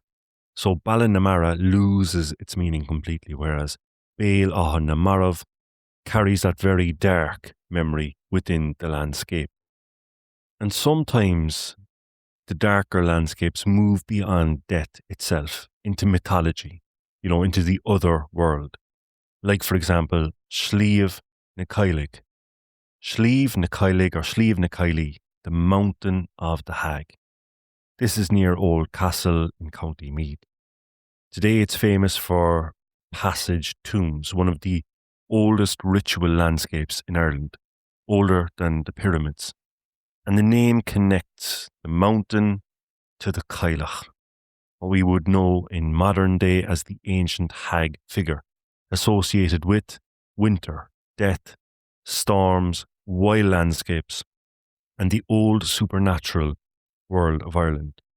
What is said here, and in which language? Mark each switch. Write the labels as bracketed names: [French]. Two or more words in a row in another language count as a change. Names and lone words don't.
[English] So Ballinamara loses its meaning completely, whereas Béal Átha na Marbh carries that very dark memory within the landscape. And sometimes the darker landscapes move beyond death itself into mythology, into the other world. Like, for example, Sliabh na Caillí. Sliabh na Caillí or Sliabh na Caillí, the mountain of the hag. This is near Old Castle in County Meath. Today it's famous for passage tombs, one of the oldest ritual landscapes in Ireland, older than the pyramids. And the name connects the mountain to the Caillach, what we would know in modern day as the ancient hag figure, associated with winter, death, storms, wild landscapes, and the old supernatural world of Ireland.